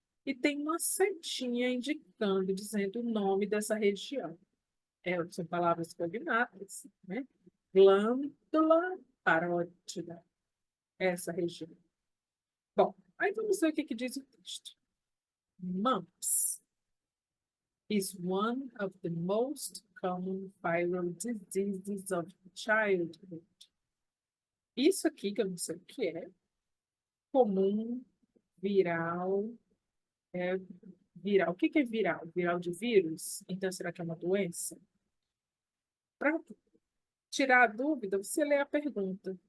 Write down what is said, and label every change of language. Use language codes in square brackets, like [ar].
[pt] E tem uma setinha indicando, dizendo o nome dessa região. São palavras cognatas, né? Glândula parótida, essa região. Bom, aí vamos ver o que diz o texto. [en] Mumps is one of the most common viral diseases of childhood. [pt] Isso aqui, que eu não sei o que é, comum, viral, é viral. O que é viral? Viral de vírus? Então, será que é uma doença? Para tirar a dúvida, você lê a pergunta.